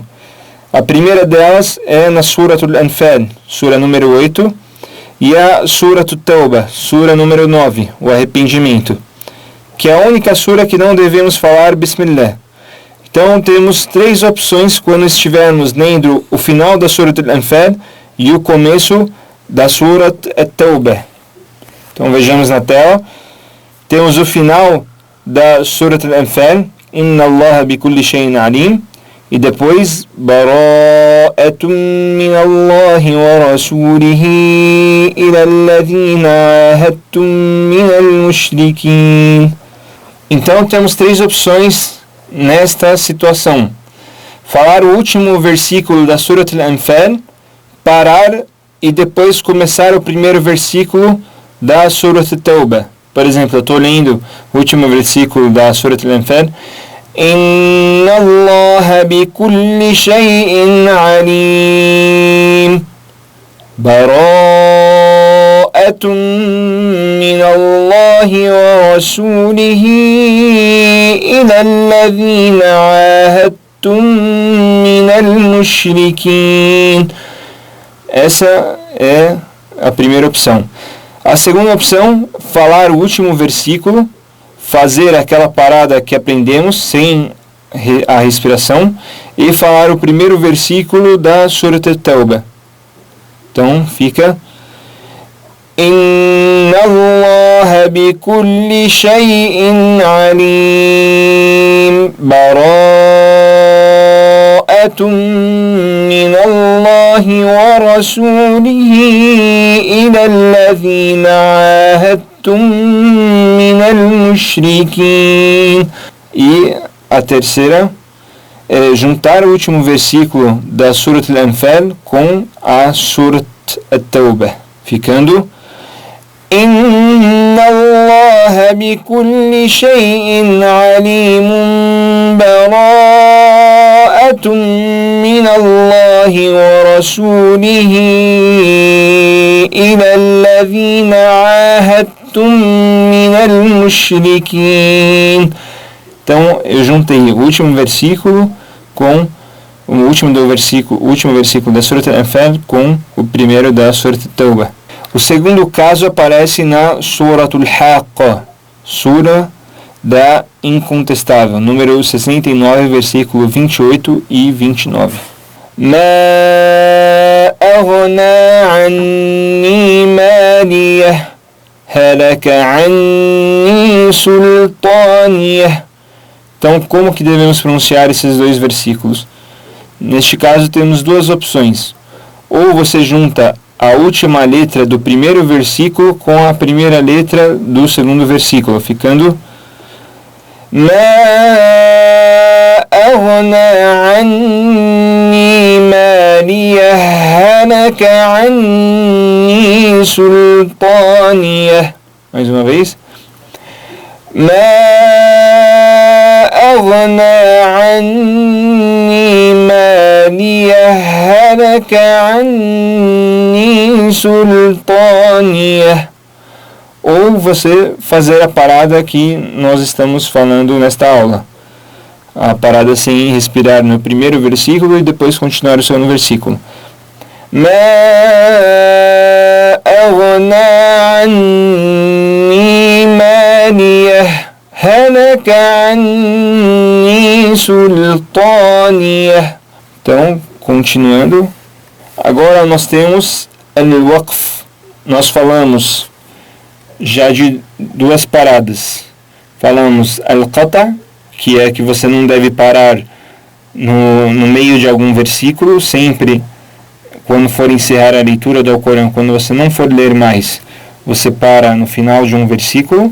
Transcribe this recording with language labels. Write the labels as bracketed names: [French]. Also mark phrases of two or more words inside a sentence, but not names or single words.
[Portuguese] A primeira delas é na Suratul Anfal, sura número 8, e a Suratul Tawbah, sura número 9, o arrependimento, que é a única sura que não devemos falar Bismillah. Então temos 3 opções quando estivermos lendo o final da Suratul Anfal e o começo da Surat At-Tawbah. Então vejamos na tela. Temos o final da Surat Al-Anfal, [Arabic] إن الله بكل شيء عليم, [Portuguese] e depois [Arabic] براءة من الله ورسوله إلى الذين عاهدتم من المشركين. [Portuguese] Então temos 3 opções nesta situação: falar o último versículo da Surat Al-Anfal, parar e depois começar o primeiro versículo da Surat At-Tawbah. Por exemplo, eu estou lendo o último versículo da Surat Al-Anfal. [Arabic] إن الله بكل شيء عليم. براءة من الله ورسوله إلى الذين عاهدتم من المشركين. [Portuguese] Essa é a primeira opção. A segunda opção, falar o último versículo, fazer aquela parada que aprendemos sem a respiração e falar o primeiro versículo da Surat At-Tawbah. Então fica [Arabic] إن الله بكل شيء عليم براءة من الله ورسوله إلى الذين عاهدتم من المشركين. [Portuguese] E a terceira é juntar o último versículo da Surat Al-Anfal com a Surat At-Tawbah, ficando [Arabic] إن الله بكل شيء عليم براءة من الله ورسوله إلى الذين عاهدتم من المشركين. [Portuguese] Então eu juntei o último versículo com o último versículo da Surat Al-Anfal com o primeiro da Surat At-Tawbah. O segundo caso aparece na Suratul Haqqa, Sura da Incontestável, número 69, versículo 28 e 29. [Arabic] ما أغنى عني ماليه هلك عني سلطانيه. [Portuguese] Então, como que devemos pronunciar esses dois versículos? Neste caso, temos duas opções. Ou você junta a última letra do primeiro versículo com a primeira letra do segundo versículo, ficando [Arabic] ما أغنى عني ماليه هلك عني سلطانيه. [Portuguese] Mais uma vez. [Arabic] ما أغنى عني ماليه هلك عني سلطانيه. [Portuguese] Ou você fazer a parada que nós estamos falando nesta aula. A parada sem respirar no primeiro versículo e depois continuar o segundo versículo. [Arabic] ما أغنى عني ماليه هلك عني سلطانيه. [Portuguese] Então, continuando. Agora nós temos al-waqf. Nós falamos já de duas paradas. Falamos al-qata, que é que você não deve parar no meio de algum versículo, sempre quando for encerrar a leitura do Alcorão, quando você não for ler mais, você para no final de um versículo.